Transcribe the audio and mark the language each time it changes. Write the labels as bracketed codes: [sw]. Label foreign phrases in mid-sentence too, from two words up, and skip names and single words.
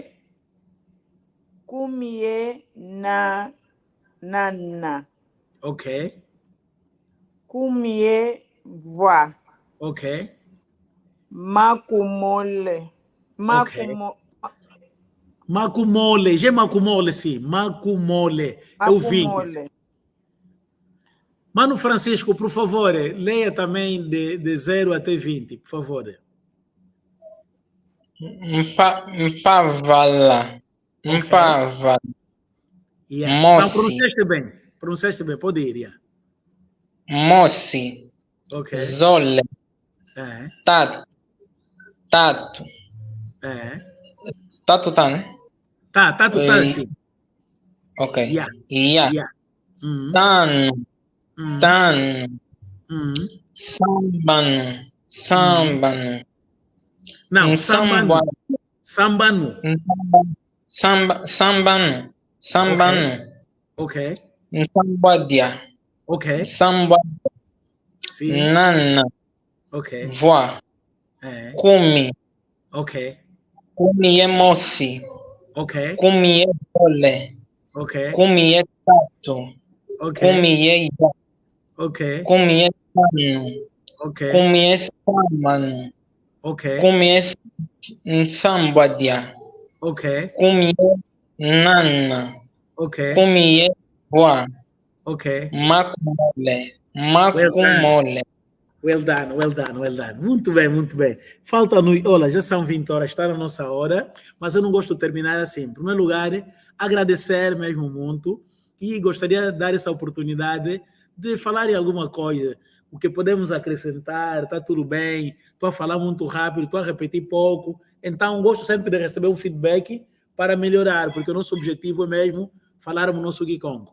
[kg] Kumie Nana, [pt] Ok. [kg] Kumie Voa, [pt] Ok. [kg] Makumole, Ok. Macumole. [pt] Já é macumole, sim. Macumole. Eu vi isso. [kg] Makumole. [pt] Mano Francisco, por favor, leia também de 0 até 20, por favor. [kg] Mpavala. [pt] Ok. [kg] Mpavala. [pt] Yeah. Não, [kg] Mosi. [pt] pronunciaste bem. Pronunciaste bem, pode ir. Yeah. [kg] Mosi. [pt] Ok. [kg] Zole. [pt] É. [kg] Tatu. Tatu. [pt] É. Tatu tá, né? Tá, tu tá assim. Ok. Yeah. Ya. Yeah. [kg] Tanu. Hum. Tanu. Hum. Sambanu. Sambanu. [pt] Não, [kg] Sambanu. Sambano. Sambanu. Sambanu. [pt] Ok. [kg] Sambadia. [pt] Ok. [kg] Sambadia. [pt] Sim. [kg] Nana. [pt] Ok. [kg] Voa. [pt] É. [kg] Kumi. [pt] Ok. [kg] Kumi é moci. [pt] Ok. [kg] Kumi é dole. [pt] Ok. [kg] Kumi é tato. [pt] Ok. [kg] Kumi é ya. [pt] Ok. [kg] Kumi é tanu. [pt] Ok. [kg] Kumi é samanu. [pt] Ok. [kg] Kumi é sambadia. [pt] Ok. [kg] Kumi é nana. [pt] Ok. [kg] Kumi é voa. [pt] Ok. [kg] Makumole. [en] Well done. [kg] Makumole. [en] Well done, well done, well done. [pt] Muito bem, muito bem. Falta-nos, olha, já são 20 horas, está na nossa hora, mas eu não gosto de terminar assim. Em primeiro lugar, agradecer mesmo muito e gostaria de dar essa oportunidade de falar em alguma coisa, o que podemos acrescentar, está tudo bem, estou a falar muito rápido, estou a repetir pouco, então gosto sempre de receber um feedback para melhorar, porque o nosso objetivo é mesmo falarmos o nosso Kikongo.